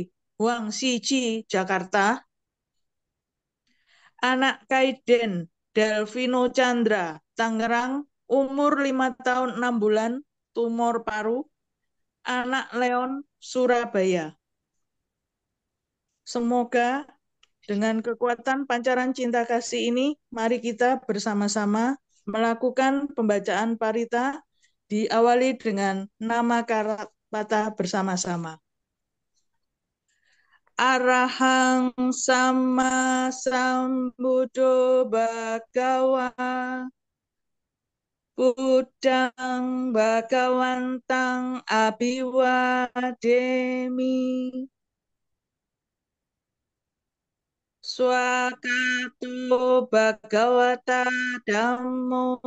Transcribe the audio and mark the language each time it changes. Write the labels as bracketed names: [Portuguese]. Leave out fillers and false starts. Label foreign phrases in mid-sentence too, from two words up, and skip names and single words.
[Indonesian] Wang Siji Jakarta, Anak Kaiden Delvino Chandra, Tangerang, umur 5 tahun 6 bulan, tumor paru, anak Leon, Surabaya. Semoga dengan kekuatan pancaran cinta kasih ini, mari kita bersama-sama melakukan pembacaan parita diawali dengan nama kata bersama-sama. [Pali] Arahang sama sambuddho bhagawa Buddhang bhagawantang abhiwademi Swakato bhagavata dhammo